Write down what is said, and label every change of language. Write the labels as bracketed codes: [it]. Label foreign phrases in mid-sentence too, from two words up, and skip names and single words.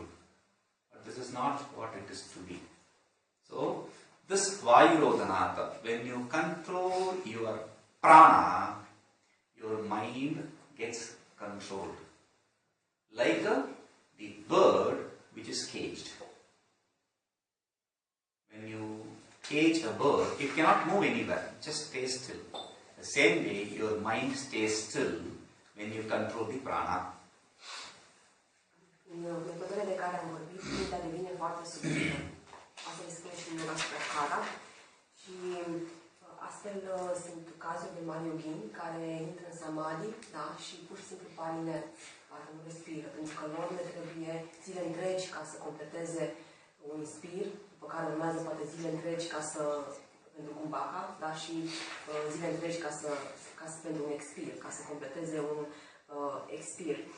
[en] But this is not what it is to be. So, this Vayurodhanata, when you control your prana, your mind gets controlled. Like the bird which is caged. When you cage a bird, it cannot move anywhere, it just stays still. The same way, your mind stays still when you control the prana. [ro] Metodele de care am vorbit, mintea devine foarte subtilă. Asta le spune și Yoga Sahara. Și astfel sunt cazuri de mari yogini care intră în samadhi, da, și pur și simplu par inert, parcă nu respiră, pentru că lor le trebuie zile întregi ca să completeze un inspir, după care urmează poate zile întregi ca să pentru kumbhaka, da, și zile întregi ca să pentru un expir, ca să completeze un expir.